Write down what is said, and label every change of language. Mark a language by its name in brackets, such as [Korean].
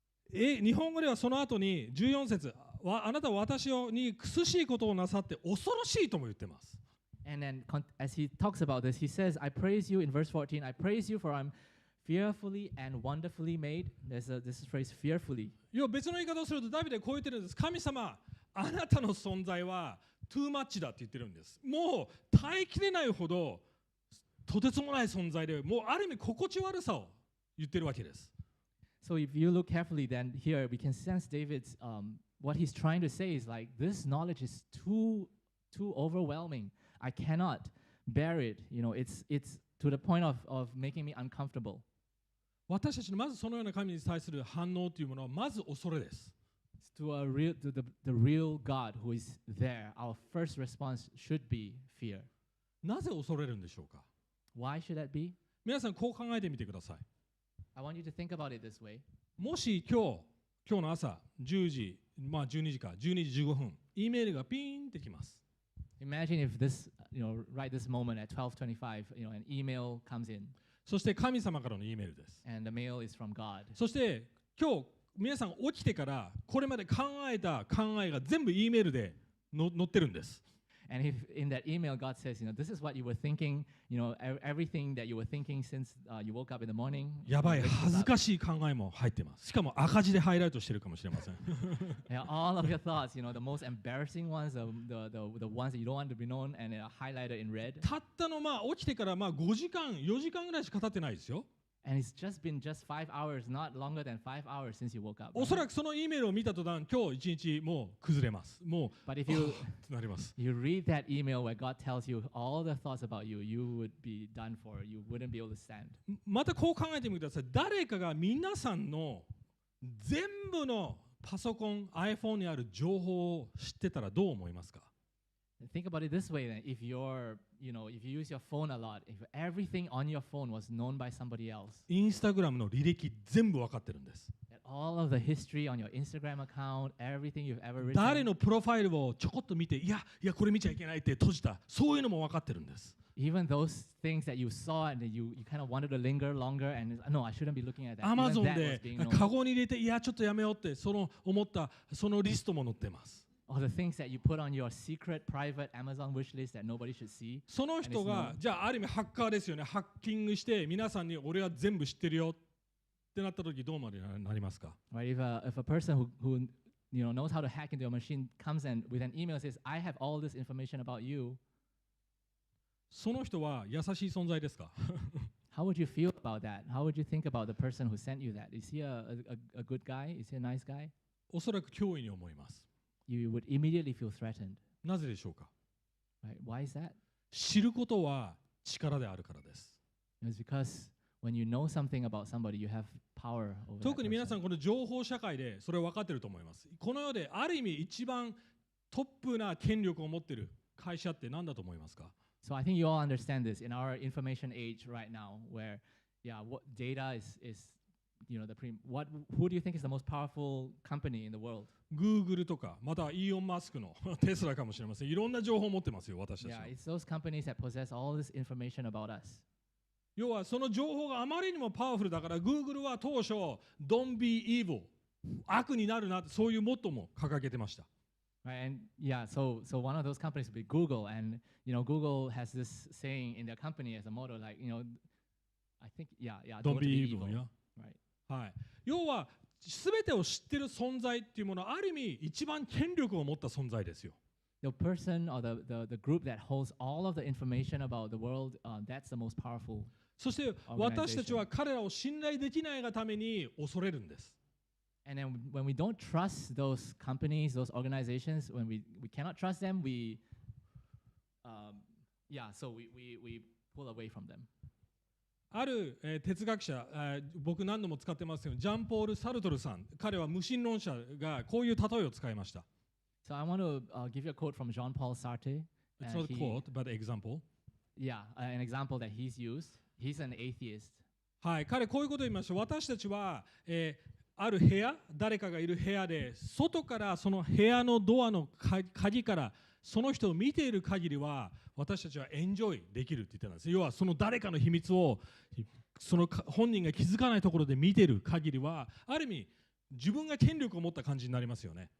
[Japanese] 日本語ではその後に14節。あなたは私に苦しいことをなさって恐ろしいとも言ってます。 [English] And then as he talks about this, he says, I praise you in verse 14. I praise you for I'm fearfully and wonderfully made. There's this phrase, fearfully. [Japanese] 別の言い方をするとダビデはこう言ってるんです。神様、あなたの存在はトゥーマッチだって言ってるんです。もう耐えきれないほどとてつもない存在で、もうある意味心地悪さを言ってるわけです。 [English] So if you look carefully, then here we can sense David's, what he's trying to say is like, this knowledge is too overwhelming. I cannot bear it. It's to the point of making me uncomfortable. [Japanese] 私たちのまずそのような神に対する反応というものはまず恐れです。 [English] To the real God who is there, our first response should be fear. [Japanese] なぜ恐れるんでしょうか？ [English] Why should that be? [Japanese] 皆さんこう考えてみてください。 [English] I want you to think about it this way. [Japanese] もし今日の朝10時、12時か12時15分、Eメールがピーンってきます。 [English] Imagine if this, right this moment at 12:25, an email comes in. [Japanese] そして神様からの Eメールです。 [English] And the mail is from God. [Japanese] そして今日皆さん起きてからこれまで考えた考えが全部 Eメールで載ってるんです。 [English] And if in that email God says, this is what you were thinking, everything that you were thinking since you woke up in the morning. [Japanese] やばい、恥ずかしい考えも入ってます。しかも赤字でハイライトしてるかもしれません。 [English] Yeah, all of your thoughts, the most embarrassing ones, the ones that you don't want to be known, and highlighted in red. [Japanese] たったの起きてから5時間、4時間ぐらいしか経ってないですよ。 [English] And it's just been 5 hours, not longer than 5 hours since you woke up. [Japanese] おそらくその E メールを見た途端、今日一日もう崩れます。もう、 [English] But if you [Japanese] なります。 [English] you read that email where God tells you all the thoughts about you, you would be done for. You wouldn't be able to stand. [Japanese] またこう考えてみてください。誰かが皆さんの全部のパソコン、iPhone にある情報を知ってたらどう思いますか？ [English] Think about it this way then. If you use your phone a lot, if everything on your phone was known by somebody else, [Japanese] インスタグラムの履歴全部分かってるんです。 [English] that all of the history on your Instagram account, everything you've ever [Japanese] 誰 [English] written, [Japanese] のプロファイルをちょこっと見て、いやこれ見ちゃいけないって閉じた、そういうのも分かってるんです。 [English] even those things that you saw and that you kind of wanted to linger longer and no, I shouldn't be looking at that. [Japanese] アマ [English] Even [Japanese] ゾン [English] that [Japanese] で [English] was being known. [Japanese] カゴに入れて、いやちょっとやめようって思ったそのリストも載ってます。 [English] Or the things that you put on your secret, private Amazon wish list that nobody should see. [Japanese] その人がじゃあある意味ハッカーですよね。ハッキングして皆さんに俺は全部知ってるよってなった時どうなりますか？ [English] Right? If a person who knows how to hack into your machine comes and with an email says, I have all this information about you, [Japanese] その人は優しい存在ですか？ [English] how would you feel about that? How would you think about the person who sent you that? Is he a good guy? Is he a nice guy? [Japanese] おそらく脅威に思います。 [English] You would immediately feel threatened. [Japanese] なぜでしょうか？ [English] Right? Why is that? [Japanese] 知ることは力であるからです。 [English] It's because when you know something about somebody, you have power over that [Japanese] 特に皆さ [English] person. [Japanese] んこの情報社会でそれを分かっていると思います。この世である意味一番トップな権力を持っている会社って何だと思いますか？ [English] So I think you all understand this in our information age right now, where what data is who do you think is the most powerful company in the world? [Japanese] Google とかまたイーロン・マスクのテスラかもしれません。いろんな情報を持ってますよ、私たちは。 [English] Yeah, it's those companies that possess all this information about us. [Japanese] 要はその情報があまりにもパワフルだから Google は当初 [English] Don't be evil [Japanese] 悪になるなってそういうモットーも掲げてました。 [English] Right? And so one of those companies would be Google, and Google has this saying in their company as a motto, like I think Don't be evil, yeah. Right? [Japanese] はい。要は全てを知ってる存在っていうものはある意味一番権力を持った存在ですよ。 [English] The person or the group that holds all of the information about the world, that's the most powerful. [Japanese] そして私たちは彼らを信頼できないがために恐れるんです。 [English] And then when we don't trust those companies, those organizations, when we cannot trust them, so we pull away from them. [Japanese] ある、哲学者、僕何度も使ってますけど、ジャンポール・サルトルさん、彼は無神論者がこういう例えを使いました。 [English] So I want to give you a quote from Jean-Paul Sartre. It's not a quote, but an example. Yeah, an example that he's used. He's an atheist. [Japanese] はい、彼こういうことを言いました。私たちは、ある部屋、誰かがいる部屋で、外からその部屋のドアの鍵からその人を見ている限りは、私たちはエンジョイできるって言ってたんです。要はその誰かの秘密をその本人が気づかないところで見ている限りは、ある意味自分が権力を持った感じになりますよね。